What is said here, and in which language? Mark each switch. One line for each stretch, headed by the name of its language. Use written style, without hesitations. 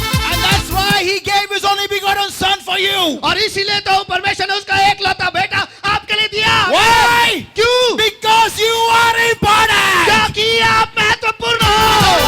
English: And that's why he gave his only begotten son for you.
Hindi: और इसीलिए तो परमेश्वर ने उसका एकलौता बेटा आपके लिए दिया।
English: Why?
Hindi: क्यों?
English: Because you are important.
Hindi: क्योंकि आप महत्वपूर्ण हो।